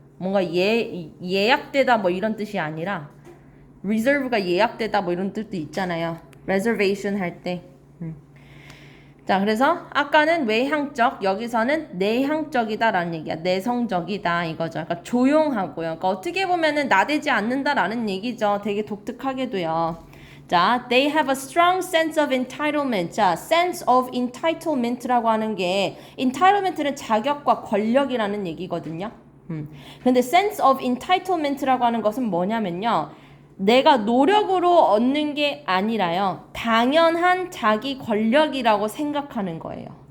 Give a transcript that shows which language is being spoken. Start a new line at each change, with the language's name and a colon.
Korean: 뭔가 예약되다 뭐 이런 뜻이 아니라 reserve가 예약되다 뭐 이런 뜻도 있잖아요. reservation 할 때. 자, 그래서 아까는 외향적, 여기서는 내향적이다라는 얘기야. 내성적이다 이거죠. 그러니까 조용하고요. 그러니까 어떻게 보면은 나대지 않는다라는 얘기죠. 되게 독특하게도요.
English: 자, they have a strong sense of entitlement.
Korean: 자,
English: sense of entitlement
Korean: 라고 하는 게 entitlement는 자격과 권력이라는 얘기거든요. 근데
English: sense of entitlement
Korean: 라고 하는 것은 뭐냐면요. 내가 노력으로 얻는 게 아니라요. 당연한 자기 권력이라고 생각하는 거예요.